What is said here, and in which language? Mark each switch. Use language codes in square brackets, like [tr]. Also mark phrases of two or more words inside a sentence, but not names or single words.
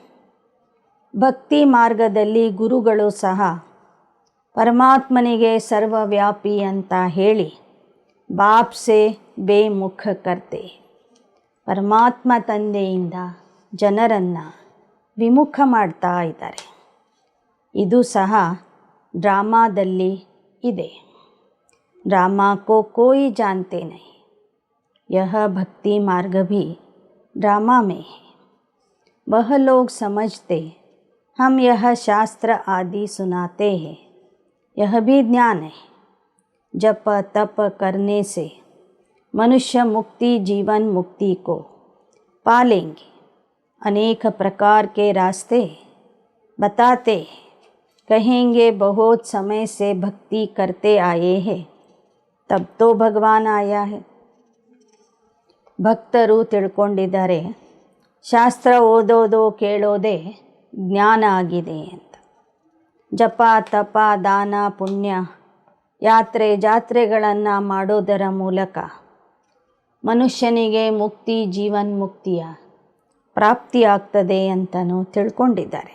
[kn] ಭಕ್ತಿ ಮಾರ್ಗದಲ್ಲಿ ಗುರುಗಳು ಸಹ ಪರಮಾತ್ಮನಿಗೆ ಸರ್ವವ್ಯಾಪಿ ಅಂತ ಹೇಳಿ [hi] बाप से बेमुख करते, [kn] ಪರಮಾತ್ಮ ತಂದೆಯಿಂದ ಜನರನ್ನು ವಿಮುಖ ಮಾಡ್ತಾ ಇದ್ದಾರೆ. ಇದು ಸಹ ಡ್ರಾಮಾದಲ್ಲಿ ಇದೆ. [hi] ड्रामा को कोई जानते नहीं, यह भक्ति मार्ग भी ड्रामा में है. वह लोग समझते हम यह शास्त्र आदि सुनाते हैं, यह भी ज्ञान है. जप तप करने से मनुष्य मुक्ति जीवन मुक्ति को पालेंगे. अनेक प्रकार के रास्ते बताते कहेंगे बहुत समय से भक्ति करते आए हैं, तब तो भगवान आया है. [kn] ಭಕ್ತರು ತಿಳ್ಕೊಂಡಿದ್ದಾರೆ ಶಾಸ್ತ್ರ ಓದೋದು ಕೇಳೋದೇ ಜ್ಞಾನ ಆಗಿದೆ ಅಂತ. ಜಪ ತಪ ದಾನ ಪುಣ್ಯ ಯಾತ್ರೆ ಜಾತ್ರೆಗಳನ್ನು ಮಾಡೋದರ ಮೂಲಕ ಮನುಷ್ಯನಿಗೆ ಮುಕ್ತಿ ಜೀವನ್ಮುಕ್ತಿಯ ಪ್ರಾಪ್ತಿಯಾಗ್ತದೆ ಅಂತಲೂ ತಿಳ್ಕೊಂಡಿದ್ದಾರೆ.